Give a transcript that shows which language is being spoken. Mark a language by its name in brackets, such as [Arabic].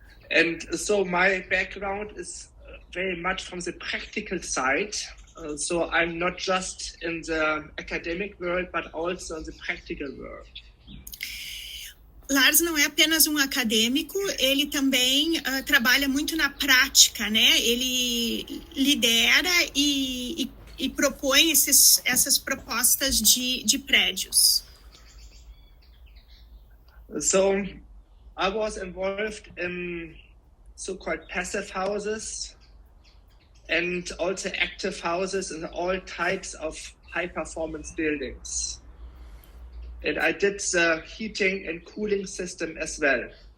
[English] And so my background is very much from the practical side. So I'm not just in the academic world, but also in the practical world. [Portuguese] Lars não é apenas um acadêmico, ele também trabalha muito na prática, né? Ele lidera e propõe essas propostas de prédios. [English] So I was involved in so-called passive houses and also active houses in all types of high-performance buildings. And I did the heating and cooling system as well.